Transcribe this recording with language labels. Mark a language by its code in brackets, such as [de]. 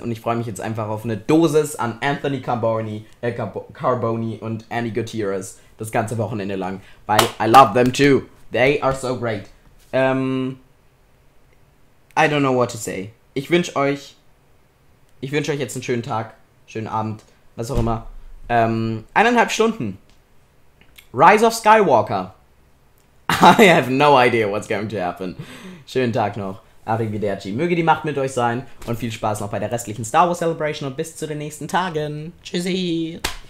[de] Und ich freue mich jetzt einfach auf eine Dosis an Anthony Carboni und Annie Gutierrez das ganze Wochenende lang. [en] Weil I love them too. They are so great. I don't know what to say. [de] Ich wünsche euch jetzt einen schönen Tag, schönen Abend, was auch immer. 1,5 Stunden. Rise of Skywalker. [en] I have no idea what's going to happen. [de] Schönen Tag noch. Arrivederci. Möge die Macht mit euch sein und viel Spaß noch bei der restlichen Star Wars Celebration und bis zu den nächsten Tagen. Tschüssi.